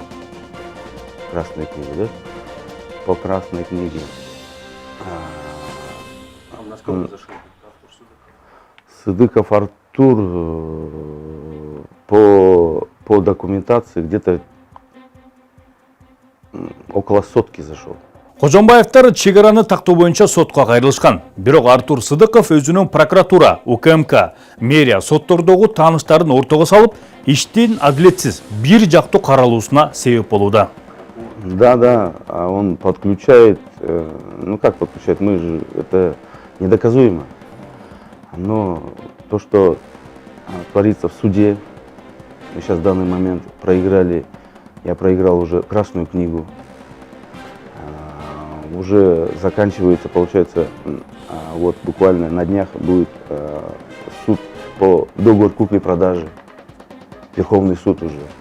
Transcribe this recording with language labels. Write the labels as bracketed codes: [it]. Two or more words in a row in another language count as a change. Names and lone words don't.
[ru] Красную книгу, да? По красной книге. Сыдыков Артур по документации где-то около сотки зашел. [ky] Кожомбаевтар чегараны тактоо боюнча сотко кайрылышкан. Бирок Артур Сыдыков өзүнүн прокуратура, УКМК, мэрия соттордогу тааныштарын ортого салып, иштин адилетсиз бир жактуу каралуусуна себеп болууда. [ru] Да, он подключает, ну как подключает, мы же, это недоказуемо. Но то, что творится в суде, мы сейчас в данный момент проиграли, я проиграл уже Красную книгу, уже заканчивается, получается, вот буквально на днях будет суд по договору купли-продажи, Верховный суд уже.